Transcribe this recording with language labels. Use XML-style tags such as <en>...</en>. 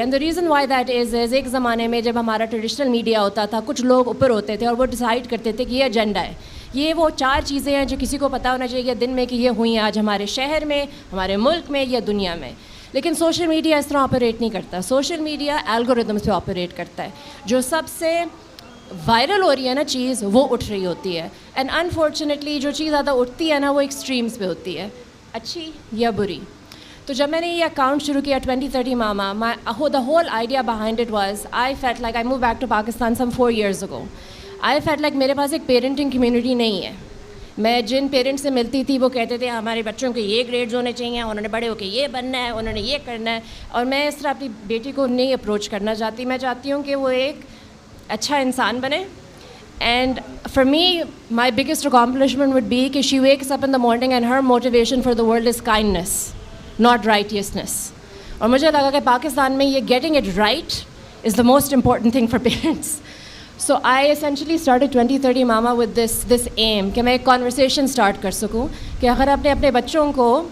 <en>and the reason why that is</en> <ur>ایک زمانے میں جب ہمارا ٹریڈیشنل میڈیا ہوتا تھا, کچھ لوگ اوپر ہوتے تھے اور وہ ڈیسائیڈ کرتے تھے کہ یہ ایجنڈا ہے, یہ وہ 4 چیزیں ہیں جو کسی کو پتہ ہونا چاہیے دن میں کہ یہ ہوئی ہیں آج ہمارے شہر میں, ہمارے ملک میں یا دنیا میں. لیکن سوشل میڈیا اس طرح آپریٹ نہیں کرتا. سوشل میڈیا الگوریدمس پہ آپریٹ کرتا ہے. جو سب سے وائرل ہو رہی ہے نا چیز, وہ اٹھ رہی ہوتی ہے. اینڈ انفارچونیٹلی جو چیز زیادہ اٹھتی ہے نا, وہ ایکسٹریمس پہ ہوتی ہے, اچھی یا بری. تو جب میں نے یہ اکاؤنٹ شروع کیا</ur> <en>2030 Mama, the whole idea behind it was I felt like I moved back to Pakistan some 4 years ago. I felt like</en> <ur>میرے پاس ایک پیرنٹنگ کمیونٹی نہیں ہے. میں جن پیرنٹس سے ملتی تھی وہ کہتے تھے ہمارے بچوں کے یہ گریڈز ہونے چاہیے, انہوں نے بڑے ہو کے یہ بننا ہے, انہوں نے یہ کرنا ہے. اور میں اس طرح اپنی بیٹی کو نہیں اپروچ کرنا چاہتی. میں چاہتی ہوں کہ وہ ایک اچھا انسان بنے.</ur> <en>And for me, my biggest accomplishment would be کہ she wakes up in the morning and her motivation for the world is kindness, not righteousness.</en> <ur>اور مجھے لگا کہ پاکستان میں یہ</ur> <en>getting it right is the most important thing for parents. So I essentially started 2030 Mama with this aim</en> <ur>کہ میں ایک conversation start کر سکوں کہ اگر اپنے بچوں کو</ur>